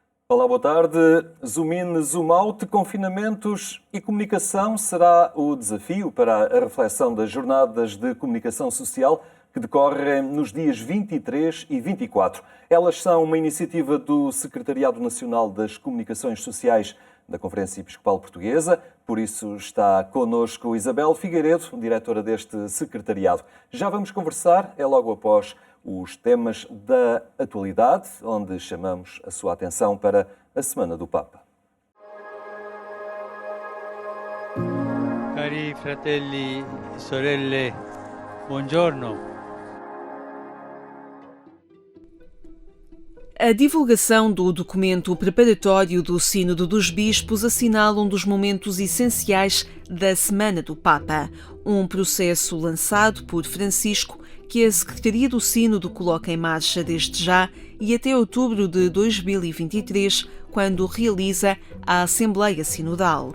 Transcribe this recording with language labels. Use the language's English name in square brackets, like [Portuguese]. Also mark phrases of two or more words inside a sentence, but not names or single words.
[Portuguese] Olá, boa tarde. [English] Zoom in, zoom out, [Portuguese] confinamentos e comunicação será o desafio para a reflexão das jornadas de comunicação social que decorrem nos dias 23 e 24. Elas são uma iniciativa do Secretariado Nacional das Comunicações Sociais da Conferência Episcopal Portuguesa. Por isso está connosco Isabel Figueiredo, diretora deste secretariado. Já vamos conversar, é logo após os temas da atualidade, onde chamamos a sua atenção para a Semana do Papa. [Italian] Cari fratelli e sorelle, buongiorno. [Portuguese] A divulgação do documento preparatório do Sínodo dos Bispos assinala um dos momentos essenciais da Semana do Papa, um processo lançado por Francisco que a Secretaria do Sínodo coloca em marcha desde já e até outubro de 2023, quando realiza a Assembleia Sinodal.